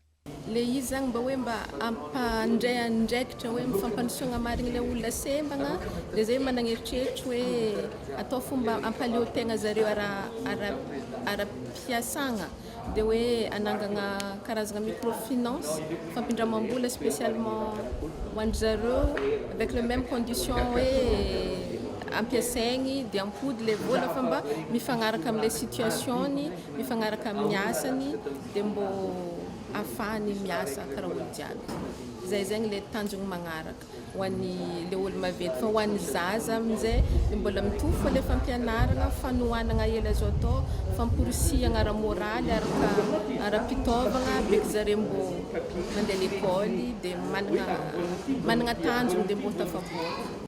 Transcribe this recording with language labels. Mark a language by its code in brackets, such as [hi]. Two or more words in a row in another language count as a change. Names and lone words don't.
[mg] Le izy zany mba hoe mba ampandray andraikitra hoe mifampandrosoana marigny le olona sembagna dia zay manana eritreritry hoe atao fomba ampaleo tegna zareo ara-piasagna dia hoe anangana karazana microfinance fampindramam-bola spécialement ho an'ny zareo [fr] avec le même condition [mg] hoe ampiasaigny dia ampody le vola fa mba mifagnaraka amin'ilay situationy, mifagnaraka amin'ny asany dia mbo afahany miasa karaha olo jiaby. Zay zegny le tanjogny magnaraka ho an'ny le olo maventy fa ho an'ny zaza amin'izay mbola mitovy le fampianarana fanohanana ela azo atao famporisihana ara-moraly ara-pitaovagna beky zareo mbo mandeha l'école dia manana tanjogny dia mbo tafaboaka.